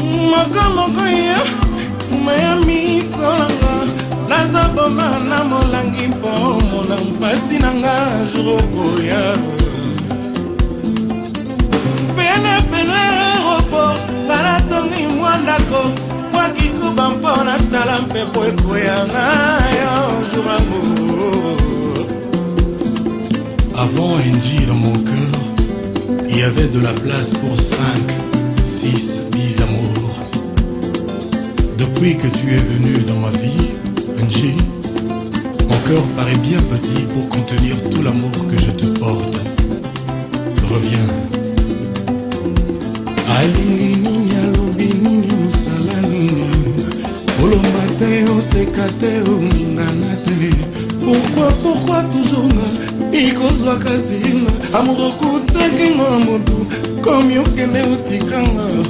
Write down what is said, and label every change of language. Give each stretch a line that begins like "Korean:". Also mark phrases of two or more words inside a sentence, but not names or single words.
Lingala: Moko moko ye, maya miso nanga, naza boma na molangi mpo mona mpasi nanga jour okoya. Pene pene aéroport, nga natongi mwa ndako, mwa kikuba mpo natala mpepo ekweyanga yo jour yango.
French: Avant Angie dans mon cœur, il y avait de la place pour cinq, six, dix amours. Depuis que tu es venue dans ma vie, Angie, mon cœur paraît bien petit pour contenir tout l'amour que je te porte. Reviens.
Lingala: Alingi nini, alobi nini, osala nini? Olomba te, oseka te, oningana te.
French: Pourquoi, pourquoi toujours nga?
Lingala: Ikozwaka zinga. Amour okutaki nga motu, komi okende otikanga.